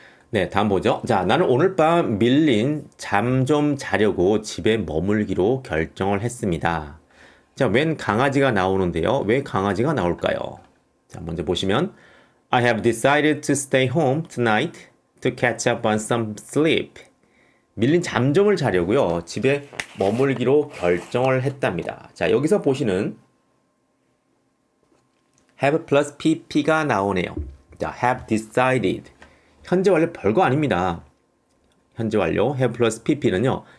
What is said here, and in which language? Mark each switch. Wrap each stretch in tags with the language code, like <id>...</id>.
<ko>네, 다음 보죠. 자, 나는 오늘 밤 밀린 잠 좀 자려고 집에 머물기로 결정을 했습니다. 자, 웬 강아지가 나오는데요. 왜 강아지가 나올까요? 자, 먼저 보시면</ko> <en>I have decided to stay home tonight to catch up on some sleep.</en> <ko>밀린 잠 좀을 자려고요. 집에 머물기로 결정을 했답니다. 자, 여기서 보시는</ko> <en>have plus pp</en> <ko>가 나오네요.</ko> <en>자, have decided.</en> <ko>현재 완료 별거 아닙니다. 현재 완료</ko> <en>have plus pp</en> <ko>는요.</ko>